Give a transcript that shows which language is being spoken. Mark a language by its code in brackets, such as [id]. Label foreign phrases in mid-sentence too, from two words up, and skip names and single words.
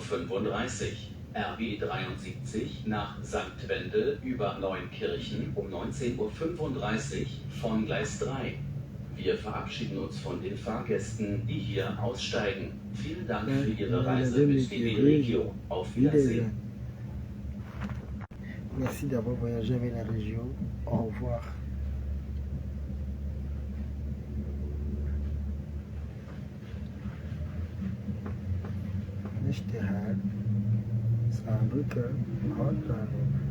[de] RB 73 nach St. Wendel über Neunkirchen um 19:35 Uhr von Gleis 3. Wir verabschieden uns von den Fahrgästen, die hier aussteigen. Vielen Dank für Ihre Reise mit DB Regio. Auf Wiedersehen. [fr] Merci d'avoir voyagé avec la région. Au revoir. [de] Nishterhad, Saarbrücken, Hauptbahnhof.